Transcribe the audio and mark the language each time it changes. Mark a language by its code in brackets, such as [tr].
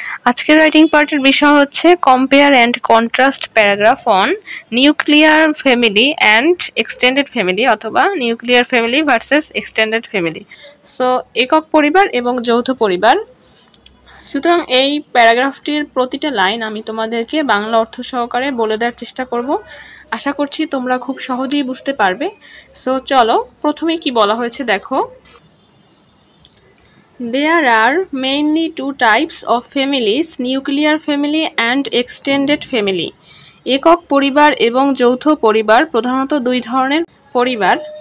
[bn] আজকের রাইটিং পার্টের বিষয় হচ্ছে [en] Compare and contrast paragraph on nuclear family and extended family, অথবা nuclear family versus extended family. [bn] So একক পরিবার এবং যৌথ পরিবার। সুতরাং এই প্যারাগ্রাফটির প্রতিটা লাইন আমি তোমাদেরকে বাংলা অর্থ সহকারে বলে দেওয়ার চেষ্টা করব। আশা করছি তোমরা খুব সহজেই বুঝতে পারবে। সো চলো, প্রথমে কি বলা হয়েছে দেখো। [en] There are mainly two types of families, nuclear family and extended family. [bn] একক পরিবার এবং যৌথ পরিবার প্রধানত দুই ধরনের পরিবার।